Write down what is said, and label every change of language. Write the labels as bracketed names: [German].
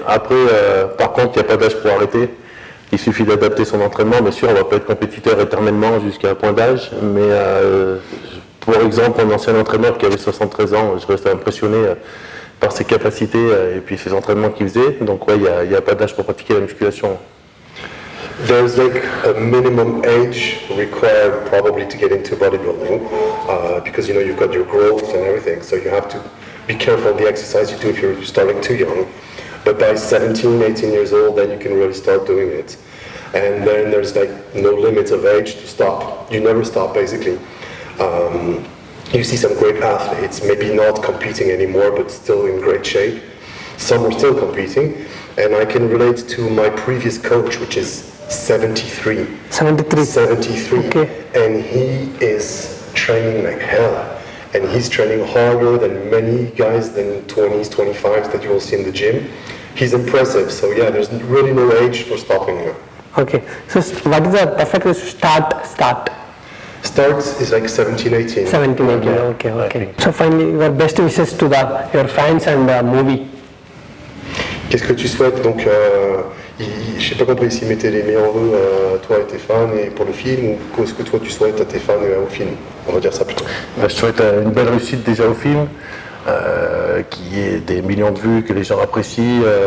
[French] Après, par contre, il n'y a pas d'âge pour arrêter. Il suffit d'adapter son entraînement. Bien sûr, on ne va pas être compétiteur éternellement jusqu'à un point d'âge, mais pour exemple, un ancien entraîneur qui avait 73 ans, je restais impressionné par ses capacités et puis ses entraînements qu'il faisait. Donc ouais, il n'y a pas d'âge pour pratiquer la musculation. [English] There's like a minimum age required probably to get into bodybuilding because you know you've got your growth and everything, so you have to be careful of the exercise you do if you're starting too young. But by 17, 18 years old, then you can really start doing it. And then there's like no limits of age to stop. You never stop basically. You see some great athletes, maybe not competing anymore, but still in great shape. Some are still competing, and I can relate to my previous coach, which is 73. 73. Okay. And he is training like hell. And he's training harder than many guys than 20s, 25s that you will see in the gym. He's impressive, so yeah, there's really no age for stopping him. Okay, so what is the perfect way to start? Starts is like 17, 18. 17, 18, okay. So finally, your best wishes to your fans and the movie. [French] Qu'est-ce que tu souhaites? Donc, je sais pas compris s'il mettait les meilleurs vœux à toi et tes fans et pour le film, ou qu'est-ce que toi tu souhaites à tes fans et au film? On va dire ça plutôt. Je souhaite une belle réussite déjà au film, qu'il y ait des millions de vues, que les gens apprécient.